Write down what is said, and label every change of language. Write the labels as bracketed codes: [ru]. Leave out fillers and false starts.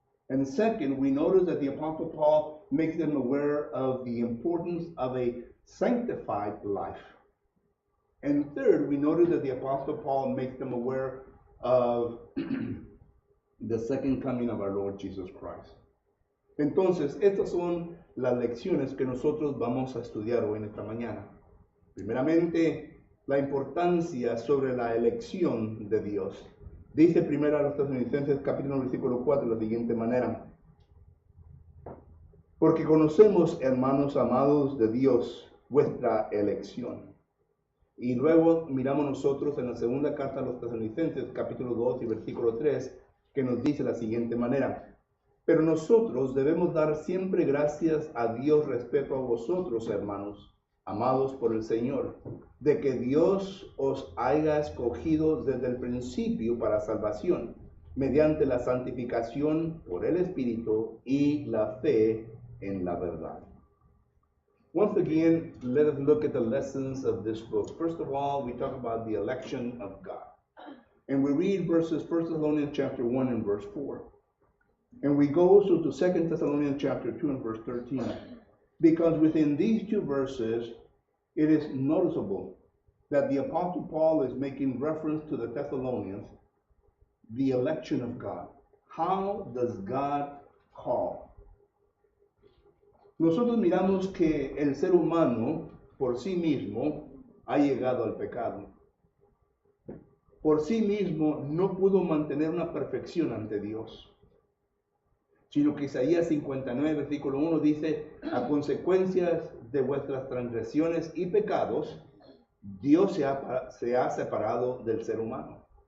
[en] And second, we notice that the Apostle Paul makes them aware of the importance of a sanctified life. And third, we notice that the Apostle Paul makes them aware of the second coming of our Lord Jesus Christ. [es] Entonces, estas son las lecciones que nosotros vamos a estudiar hoy en esta mañana. Primeramente, la importancia sobre la elección de Dios. Dice primero a los Tesalonicenses capítulo 1, versículo 4 de la siguiente manera. Porque conocemos, hermanos amados de Dios, vuestra elección. Y luego miramos nosotros en la segunda carta a los Tesalonicenses capítulo 2 y versículo 3, que nos dice de la siguiente manera. Pero nosotros debemos dar siempre gracias a Dios respecto a vosotros, hermanos, amados por el Señor, de que Dios os haya escogido desde el principio para salvación, mediante la santificación por el Espíritu y la fe en la verdad. [en] Once again, let us look at the lessons of this book. First of all, we talk about the election of God. And we read verses 1 Thessalonians chapter 1 and verse 4. And we go also to 2 Thessalonians chapter 2 and verse 13. Because within these two verses, it is noticeable that the Apostle Paul is making reference to the Thessalonians, the election of God. How does God call? [es] Nosotros miramos que el ser humano por sí mismo ha llegado al pecado. por sí mismo no pudo mantener una perfección ante Dios, sino que Isaías 59, versículo 1 dice, a consecuencias de vuestras transgresiones y pecados, Dios se ha separado del ser humano.